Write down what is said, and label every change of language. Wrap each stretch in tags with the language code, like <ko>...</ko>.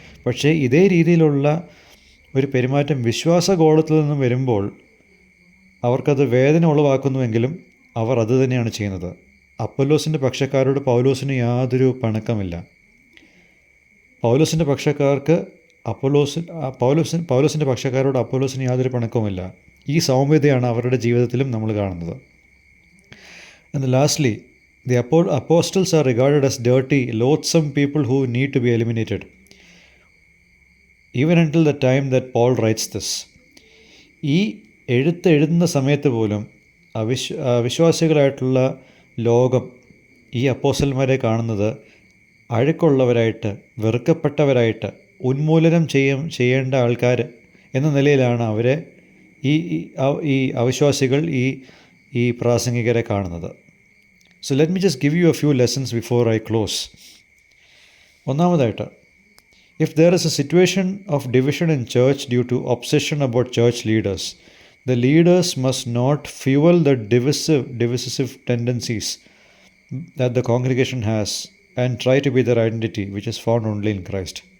<ml>പക്ഷേ ഇതേ രീതിയിലുള്ള ഒരു പെരുമാറ്റം വിശ്വാസഗോളത്തിൽ നിന്നും വരുമ്പോൾ അവർക്കത് വേദന ഉളവാക്കുന്നുവെങ്കിലും അവർ അത് തന്നെയാണ് ചെയ്യുന്നത്. അപ്പൊല്ലോസിൻ്റെ പക്ഷക്കാരോട് പൗലോസിന് യാതൊരു പണക്കമില്ല. പൗലോസിൻ്റെ പക്ഷക്കാർക്ക് പൗലോസിൻ്റെ പക്ഷക്കാരോട് അപ്പൊല്ലോസിന് യാതൊരു പണക്കവുമില്ല. ഈ സൗമ്യതയാണ് അവരുടെ ജീവിതത്തിലും നമ്മൾ കാണുന്നത്.</ml> <en>And lastly, the apostles are regarded as dirty, loathsome people who need to be eliminated, even until the time that Paul writes this.</en> <ml>ഈ എഴുതുന്ന സമയത്ത് പോലും അവിശ്വാസികളായിട്ടുള്ള ലോകം ഈ അപ്പോസ്റ്റലന്മാരെ കാണുന്നത് അഴുക്കുള്ളവരായിട്ട്, വെറുക്കപ്പെട്ടവരായിട്ട്, ഉന്മൂലനം ചെയ്യേണ്ട ആൾക്കാർ എന്ന നിലയിലാണ് അവരെ ഈ അവിശ്വാസികൾ ഈ പ്രാസംഗികരെ കാണുന്നത്.</ml> <en>So let me just give you a few lessons before I close.</en> <ml>ഒന്നാമതായിട്ട്,</ml> <en>if there is a situation of division in church due to obsession about church leaders, the leaders must not fuel the divisive tendencies that the congregation has and try to be their identity, which is found only in Christ.</en>